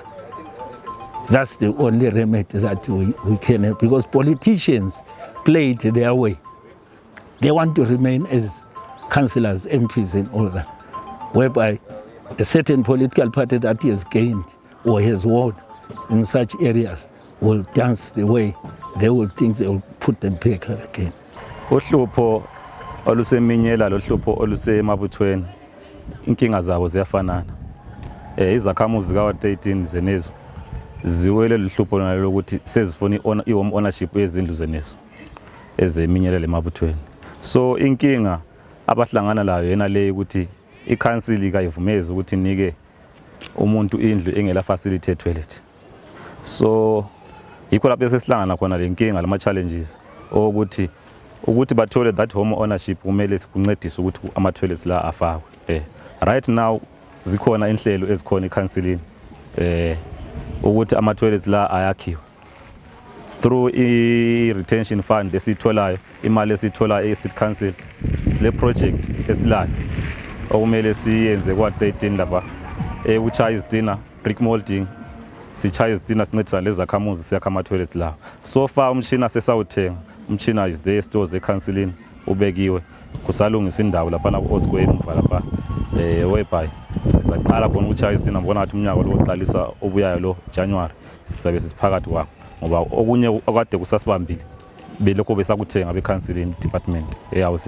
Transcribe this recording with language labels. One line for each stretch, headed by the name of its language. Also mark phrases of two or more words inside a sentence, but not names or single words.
English: That's the only remedy that we can have, because politicians play it their way. They want to remain as councillors, MPs and all that, whereby a certain political party that has gained or has won in such areas will dance the way they will think they will put them back again.
North Ndebele: Uhlupho oluseminyela lohlupho olusemabuthweni inkinga zabo ziyafanana. Izakhamuzi zika 13 zenezo ziwele luhlupho lokuthi sezifuna i-
English: home ownership
North Ndebele: yezindlu zenezo ezeminyela lemabuthweni. So inkinga abahlangana layo yena le ukuthi i-council kayivumezi ukuthi inike umuntu indlu engela
English: facility toilet.
North Ndebele: So yikho lapho sesihlangana khona le nkinga lama challenges ukuthi bathole
English: that home ownership
North Ndebele: kumele sikuncedise ukuthi ama toilets la afakwe.
English: Right now
North Ndebele: zikhona inhlelo ezikhona eCouncilini ukuthi ama toilets la ayakhiwe
English: through i-retention fund
North Ndebele: esitholayo, imali esitholayo e-
English: City Council.
North Ndebele: Sile project esilayo okumele siyenze kwa 13 lapha ukuchaya izitina,
English: brick molding,
North Ndebele: sichaya izitina sincedisa lezakhamuzi siyakha ama toilets lawo.
English: So far
North Ndebele: umshina sesawuthenga, umshina
English: is there stores
North Ndebele: eCouncilini ubekiwe, kusalungisa indawo lapha na Osquare emva lapha whereby sizaqala khona ukuchaya izitina. Ngibona ukuthi umnyaka lo oqalisa obuyayo lo January sisabe sisiphakathi kwakho, ngoba okunye okade kusasibambile belokho besakuthenga beCouncilini department ehousing.